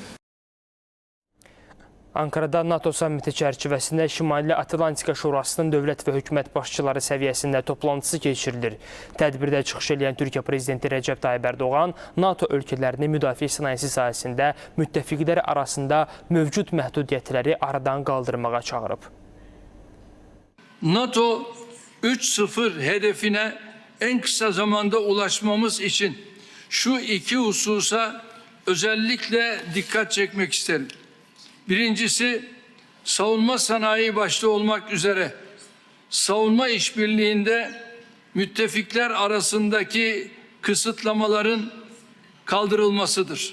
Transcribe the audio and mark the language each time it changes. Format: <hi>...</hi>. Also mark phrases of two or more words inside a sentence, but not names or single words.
<az>Ankarada NATO sammiti çərçivəsində Şimali Atlantika Şurasının dövlət və hökumət başçıları səviyyəsində toplantısı keçirilir. Tədbirdə çıxış edən Türkiyə Prezidenti Rəcəb Tayyib Ərdoğan NATO ölkələrini müdafiə sənayesi sahəsində müttəfiqlər arasında mövcud məhdudiyyətləri aradan qaldırmağa çağırıb.</az> <tr>NATO 3.0 hedefine en kısa zamanda ulaşmamız için şu iki hususa özellikle dikkat çekmek isterim. Birincisi, savunma sanayi başta olmak üzere savunma işbirliğinde müttefikler arasındaki kısıtlamaların kaldırılmasıdır.</tr>